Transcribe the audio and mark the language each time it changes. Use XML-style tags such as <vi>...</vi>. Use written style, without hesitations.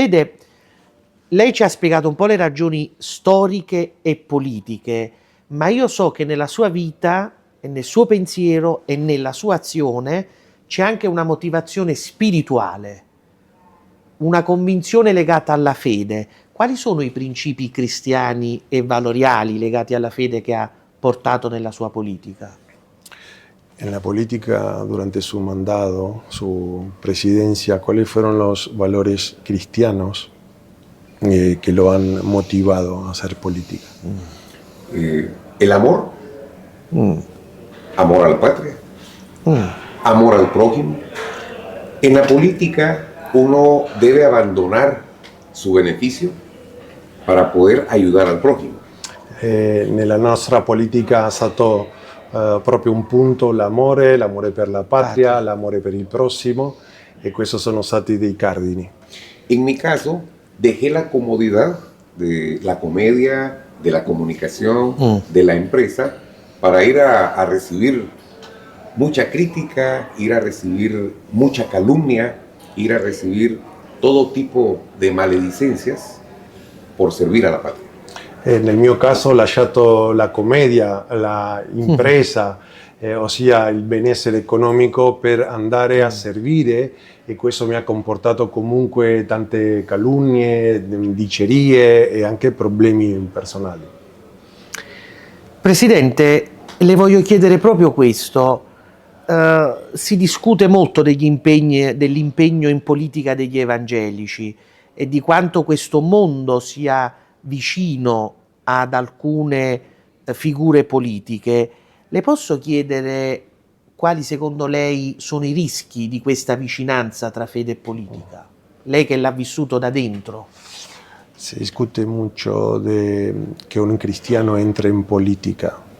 <it>Vede, lei ci ha spiegato un po' le ragioni storiche e politiche, ma io so che nella sua vita e nel suo pensiero e nella sua azione c'è anche una motivazione spirituale, una convinzione legata alla fede. Quali sono i principi cristiani e valoriali legati alla fede che ha portato nella sua politica?</it> <es>En la política, durante su mandato, su presidencia, ¿cuáles fueron los valores cristianos que lo han motivado a hacer política? El amor, amor a la patria, amor al prójimo. En la política uno debe abandonar su beneficio para poder ayudar al prójimo.</es> <it>Nella nostra politica è stato proprio un punto l'amore per la patria, l'amore per il prossimo, e questi sono stati dei cardini.</it> <es>En mi caso, dejé la comodidad de la comedia, de la comunicación, de la empresa, para ir a recibir mucha crítica, ir a recibir mucha calumnia, ir a recibir todo tipo de maledicencias por servir a la patria.</es> <it>Nel mio caso ho lasciato la commedia, la impresa, ossia il benessere economico, per andare a servire, e questo mi ha comportato comunque tante calunnie, dicerie e anche problemi personali. Presidente, le voglio chiedere proprio questo. Si discute molto dell'impegno in politica degli evangelici e di quanto questo mondo sia vicino ad alcune figure politiche. Le posso chiedere quali secondo lei sono i rischi di questa vicinanza tra fede e politica? Lei che l'ha vissuto da dentro.</it> <es>Se discute mucho de que un cristiano entre en política.</es>